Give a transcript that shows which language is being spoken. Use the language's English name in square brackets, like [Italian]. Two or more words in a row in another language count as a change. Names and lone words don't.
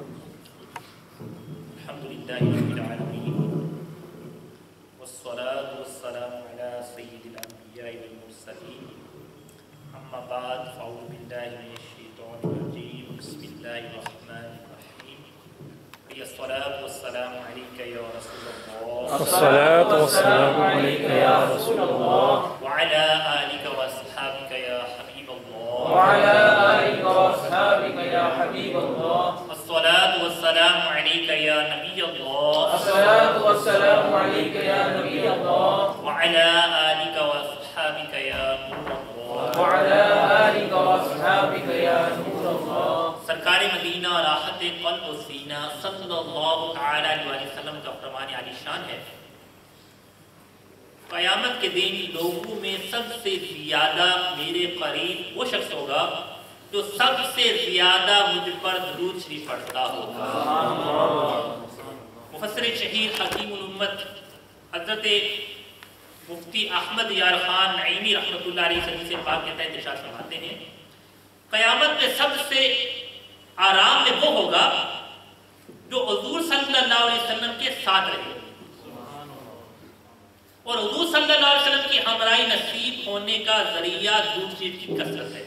[Arabic] الحمد لله رب العالمين والصلاة والسلام على سيد الأنبياء والمرسلين أما بعد فأعوذ بالله من الشيطان الرجيم بسم الله الرحمن الرحيم الصلاة والسلام عليك يا رسول الله الصلاة والسلام عليك يا رسول الله وعلى آلك وأصحابك يا حبيب الله وعلى آلك وأصحابك يا حبيب الله الصلاة والسلام عليك يا نبي الله الصلاة والسلام عليك يا نبي الله وعلى آلك وأصحابك يا نور الله وعلى آلك وأصحابك يا نور الله. [Urdu] سرکار مدینہ راحت قلب و سینہ [Arabic] صلى الله تعالى عليه وسلم [Urdu] کا فرمان عالیشان ہے، قیامت کے دن لوگوں میں سب سے زیادہ میرے قریب وہ شخص ہوگا جو سب سے زیادہ مجھ پر درود شریف پڑھتا ہوگا. مفسر شہیر حکیم الامت حضرت مفتی احمد یار خان نعیمی [Arabic] رحمة الله عليه [Urdu] حدیث پاک کے تحت ارشاد فرماتے ہیں، قیامت میں سب سے آرام میں وہ ہوگا جو حضور [Arabic] صلى الله عليه وسلم [Urdu] کے ساتھ رہے اور حضور [Arabic] صلى الله عليه وسلم [Urdu] کی ہمراہی نصیب ہونے کا ذریعہ درود شریف کی کثرت ہے.